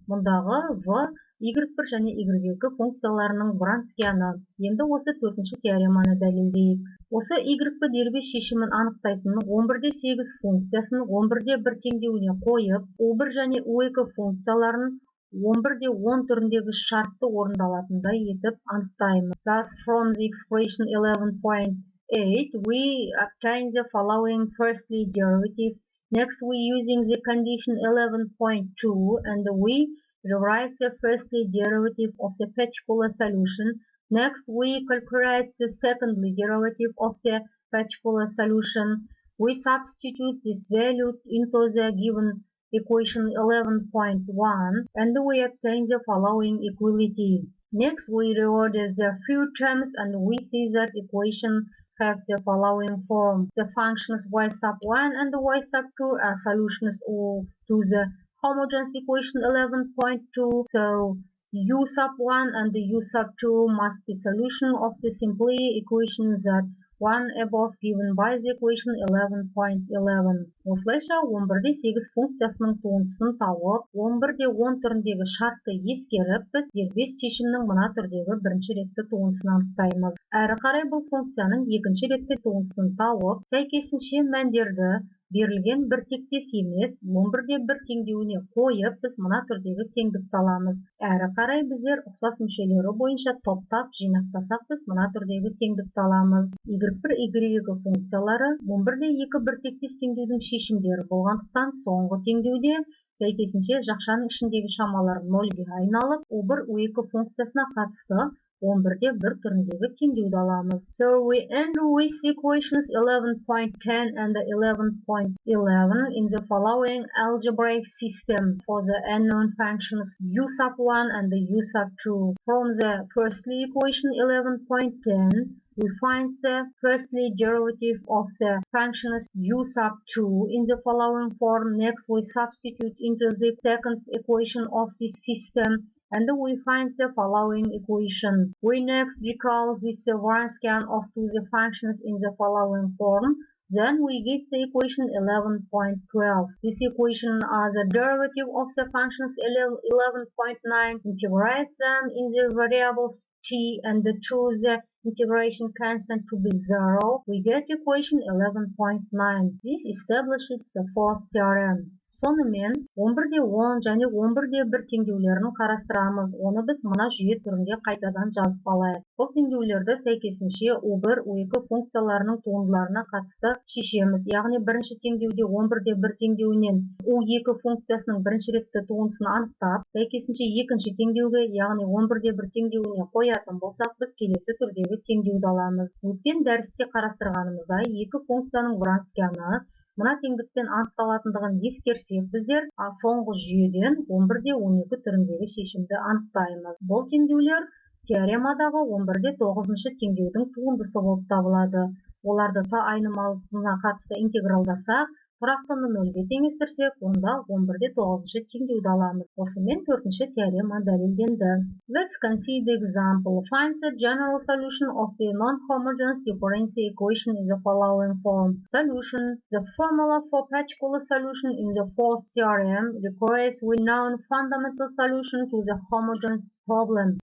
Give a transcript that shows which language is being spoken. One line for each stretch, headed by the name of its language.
Kazakh: Мұндағы v, y1 және y2 функцияларының Вронскияны. Енді осы төртінші теореманы дәлелдейік. Осы y1 дербес шешімін анықтайтын 11-8 функциясын 11-1 теңдеуіне қойып, u1 және u2 функцияларын 11-10 түріндегі шартты орындалатындай етіп анықтаймыз.
English: Thus, from the expression 11.8, we obtain the following: firstly, derivative. Next, we using the condition 11.2, and we derive the firstly derivative of the particular solution. Next, we calculate the secondly derivative of the particular solution. We substitute this value into the given equation 11.1, and we obtain the following equality. Next, we reorder the few terms, and we see that equation have the following form. The functions y sub 1 and y sub 2 are solutions to the homogeneous equation 11.2, so u sub 1 and u sub 2 must be solution of the simply equation that one above given by the equation 11.11.
Kazakh: Осылайша 11-8 функциясының туындысын тауып, 11-10 түріндегі шартты ескеріп, біз дербес шешімнің мына түрдегі бірінші ретті туындысын анықтаймыз. Әрі қарай бұл функцияның екінші ретті туындысын тауып, сәйкесінше мәндерді Берілген бір тектес емес, 11-1 теңдеуіне қойып, біз мына түрдегі теңдікті аламыз. Әрі қарай біздер ұқсас мүшелері бойынша топтап, жинақтасақ, біз мына түрдегі теңдікті аламыз. Y1, Y2 функциялары 11-2 бір тектес теңдеудің шешімдері болғандықтан, соңғы теңдеуде сәйкесінше жақшаның ішіндегі шамалар 0-ге айналып, U1, U2 функциясына қатысты 11-1 түріндегі теңдеуді аламыз.
English: So we end with equations 11.10 and 11.11 in the following algebraic system for the unknown functions u sub 1 and u sub 2. From the firstly equation 11.10, we find the firstly derivative of the functions u sub 2 in the following form. Next, we substitute into the second equation of this system, and we find the following equation. We next recall this Wronskian of two the functions in the following form. Then we get the equation 11.12. This equation are the derivative of the functions 11.9. Integrate them in the variables t and choose the integration constant to be 0. We get equation 11.9. This establishes the fourth theorem.
Kazakh: Сонымен 11-10 және 11-1 теңдеулерін қарастырамыз. Оны біз мына жүйе түрінде қайтадан жазып алайық. Бұл теңдеулерді сәйкесінше U1, U2 функцияларының туындыларына қатысты шешеміз. Яғни бірінші теңдеуде 11-1 теңдеуінен U2 функциясының бірінші ретті туындысын анықтап, сәйкесінше екінші теңдеуге, яғни 11-1 теңдеуіне қоятын болсақ, біз келесі түрдегі теңдеуді аламыз. Өткен дәрісте қарастырғанымыздай, екі функцияның Вронскияны мына теңдікпен анықталатындығын ескерсек, біздер соңғы жүйеден 11-12 түріндегі шешімді анықтаймыз. Бұл теңдеулер теоремадағы 11-9 теңдеудің туындысы болып табылады. Оларды айнымалысына қатысты интегралдасақ, тұрақтыны 0-ге теңестірсек, онда 11-9 теңдеуді аламыз. Осымен төртінші теорема дәлелденді.
English: Let's consider the example. Find the general solution of the non-homogeneous differential equation in the following form. Solution. The formula for particular solution in the fourth theorem requires we known fundamental solution to the homogeneous problem.